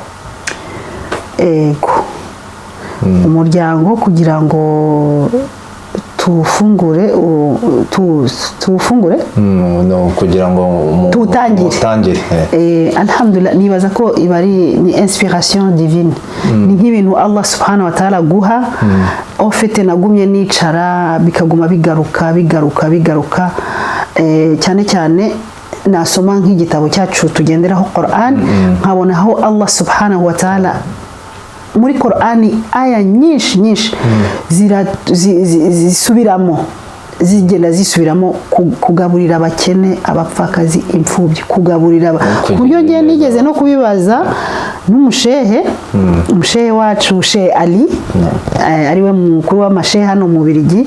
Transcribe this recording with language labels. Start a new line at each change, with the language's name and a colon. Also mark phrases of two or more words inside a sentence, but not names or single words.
Kinyarwanda: Ego, umuryango kugira ngo tuwufungure no kugira ngo tutangire. Alhamdulillah, nibaza ko ni
French: inspiration divine.
Kinyarwanda: Ni nk'ibintu Allah
Arabic: سبحانه وتعالى
Kinyarwanda: guha. Ofete nagumye nicara bikaguma bigaruka cyane cyane. Nasoma nk'igitabo cyacu tugenderaho Quran, nkabona aho Allah
Arabic: سبحانه وتعالى
Kinyarwanda: muri Qur'ani aya nyinshi zisubiramo kugaburira abakene, abapfakazi, imfubyi, kugaburira kuburyo ngiye nigeze no kubibaza n'umushehe wacu, Shehe Ali, ariwe mukuru w'amashehe hano mu Bubiligi.